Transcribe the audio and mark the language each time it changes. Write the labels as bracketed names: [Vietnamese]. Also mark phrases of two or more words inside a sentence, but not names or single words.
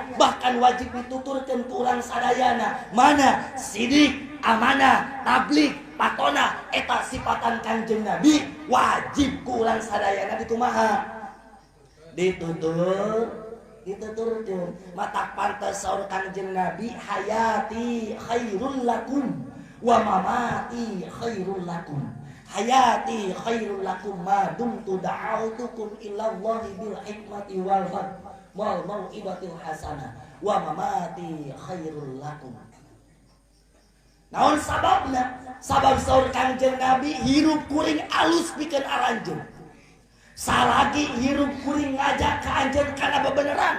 [Sundanese] Bahkan wajib dituturkeun ku urang sadayana. Mana? Sidik, amanah, tabligh, patona eta sifatan Kangjeng Nabi wajib ku urang sadayana dikumaha? Dituturkeun. Mata pantes saur Kangjeng Nabi [Arabic] حياتي خير لكم ومماتي خير لكم. حياتي خير لكم ما دمت دعوتكم إلى الله بالحكمة والموعظة الحسنة ومماتي خير لكم. [Sundanese] Naon sababna? Sabab saur Kangjeng Nabi hirup kuring alus pikeun aranjeun. Salagi hirup kuring ngajak ka anjeun kana bebeneran.